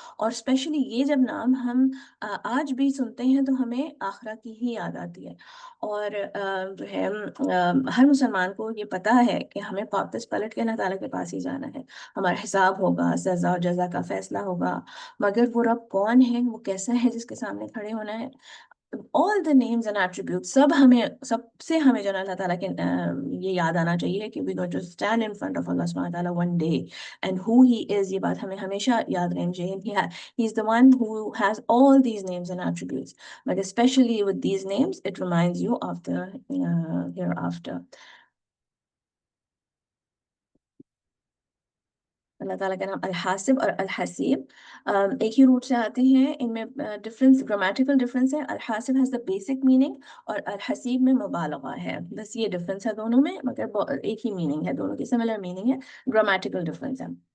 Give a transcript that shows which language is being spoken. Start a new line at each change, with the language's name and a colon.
Urdu: اور اسپیشلی یہ جب نام ہم آج بھی سنتے ہیں تو ہمیں آخرہ کی ہی یاد آتی ہے. اور جو ہے ہر مسلمان کو یہ پتہ ہے کہ ہمیں واپس پلٹ کے اللہ تعالیٰ کے پاس ہی جانا ہے. ہمارا حساب ہوگا، سزا اور جزا کا فیصلہ ہوگا. مگر وہ رب کون ہے، وہ کیسا ہے جس کے سامنے کھڑے ہونا ہے.
English: all the names and attributes
Urdu: سب سے ہمیں جو اللہ تعالیٰ کے یہ یاد آنا چاہیے کہ
English: we got to stand in front of Allah subhanahu wa ta'ala one day and who he is.
Urdu: یہ بات ہمیں ہمیشہ یاد رہنی چاہیے.
English: He is the one who has all these names and attributes, but especially with these names it reminds you of the hereafter.
Urdu: اللہ تعالیٰ کا نام الحاسب اور الحسیب ایک ہی روٹ سے آتے ہیں. ان میں ڈفرینس، گرامیٹیکل ڈفرینس ہے. الحاسب
English: has the basic meaning
Urdu: اور الحسیب میں مبالغہ ہے. بس یہ ڈفرینس ہے دونوں میں، مگر ایک ہی میننگ ہے، دونوں کی سملر میننگ ہے، گرامیٹیکل ڈفرینس ہے.